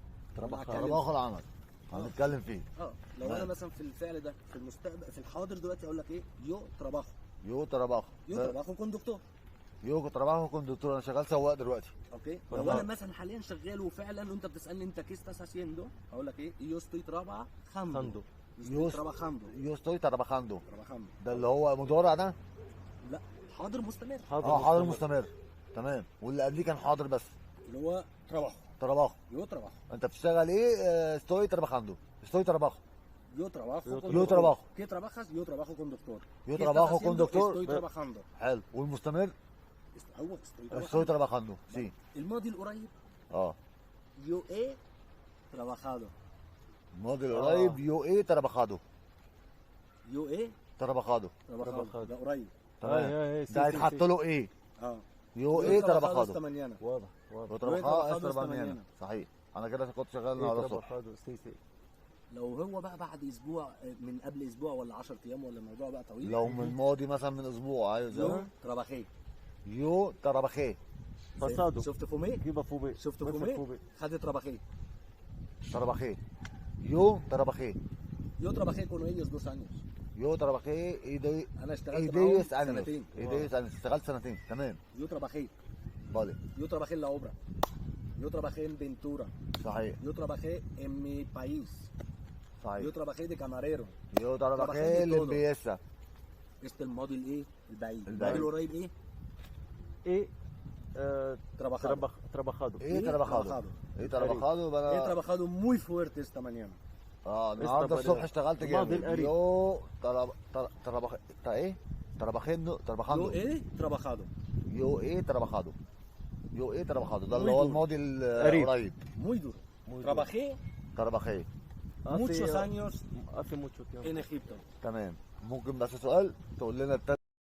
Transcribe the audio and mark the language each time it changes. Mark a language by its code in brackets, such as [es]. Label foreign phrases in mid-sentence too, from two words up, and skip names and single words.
[ar] trabajo العمل هنتكلم فيه. لو انا مثلا في الفعل ده في المستقبل في الحاضر دلوقتي اقول لك ايه؟ [es] Yo trabajo. يو trabajo. Yo trabajo conductor. Yo trabajo conductor. [ar] انا شغال سواق دلوقتي. اوكي. لو انا مثلا حاليا شغال وفعلا وانت بتسالني انت [es] qué estás haciendo [ar] اقول لك ايه؟ [es] Yo estoy trabajando. Yo estoy trabajando. trabajando. [ar] ده اللي هو مضارع ده؟ لا حاضر مستمر. حاضر مستمر. تمام. واللي قبليه كان حاضر بس اللي هو تراباجو. [es] trabajo. Yo trabajo. [ar] انت بتشتغل ايه؟ [es] estoy trabajando. estoy trabajo. Yo trabajo. Yo trabajo. ¿Qué trabajas? Yo trabajo conductor. Yo ¿Qué trabajo estás haciendo? conductor. Estoy trabajando. [ar] حلو. والمستمر؟ هو estoy [es] estoy trabajando. trabajando. Sí. [ar] الماضي القريب اه. [es] yo he trabajado. [ar] الماضي القريب [es] yo he trabajado. yo he trabajado. trabajado. [ar] ده قريب. تمام. ده هيتحط له ايه؟ يو [es] Yo ايه he trabajado trabajado. esta mañana. [ar] واضح [es] يو trabajado trabajado esta esta mañana. mañana. [ar] صحيح. انا كده كنت شغال النهارده الصبح. لو هو بقى بعد اسبوع من قبل اسبوع ولا 10 ايام ولا الموضوع بقى طويل. لو من الماضي مثلا من اسبوع عايز [es] yo trabajé. yo trabajé. [ar] شفت فومي؟ شفت فومي؟ خد trabajé. [es] trabajé. يو trabajé. yo trabajé con ellos 2 años. yo trabajé [ar] انا اشتغلت ايديس معاهم انيمس. سنتين. ايديس انيمس. اشتغلت سنتين. تمام. [es] yo trabajé. بالي. Yo trabajé en la obra. Yo trabajé en Ventura. [ar] صحيح. [es] Yo trabajé en mi país. [ar] صحيح. [es] Yo trabajé de camarero. يو trabajé trabajé de todo. limpieza. [ar] الماضي الايه؟ البعيد. البعيد. الماضي القريب ايه؟ [es] ايه Trabajado. trabajado. he trabajado. he trabajado He [ar] بقى. [es] trabajado muy fuerte esta mañana. [ar] النهارده الصبح اشتغلت الماضي جامد. القريب. [es] yo he? trabajando. Yo he trabajado. yo he trabajado. yo he trabajado. [ar] ده اللي [es] Muy [ar] هو [es] duro. [ar] الماضي القريب. [es] Muy duro. Trabajé trabajé. muchos años hace mucho tiempo en Egipto. [ar] تمام. ممكن بس سؤال تقول لنا